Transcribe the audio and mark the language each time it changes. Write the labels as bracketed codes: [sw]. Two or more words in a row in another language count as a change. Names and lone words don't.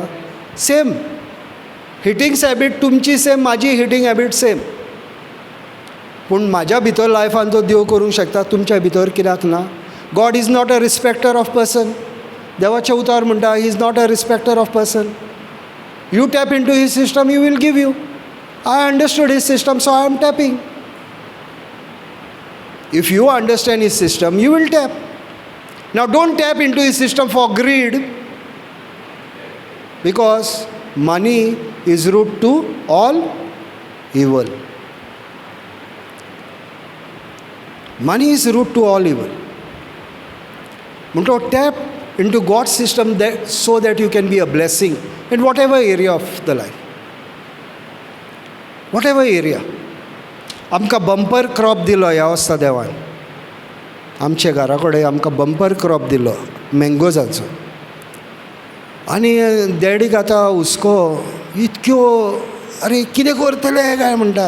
[en] same eating habit [kok] तुमची सेम, म्हाजी [en] eating habit same. [kok] पूण म्हाज्या भितर लायफान तो देव करूंक शकता, तुमच्या भितर कित्याक ना? [en] God is not a respecter of person. [kok] देवाचें उतर म्हणटा [en] he is not a respecter of person. you tap into his system, he will give you. I understood his system, so I am tapping. If you understand his system, you will tap. Now don't tap into his system for greed, because money is root to all evil. Money is root to all evil. म्हणटो tap into God system that so that you can be a blessing in whatever area of the life. whatever area. [kok] आमकां [en] bumper crop [kok] दिलो ह्या वर्सा देवान. आमच्या घरा कडेन आमकां [en] bumper crop [kok] दिलो मँगोजाचो. आनी डॅडीक आतां हुस्को इतक्यो अरे कितें करतले काय म्हणटा.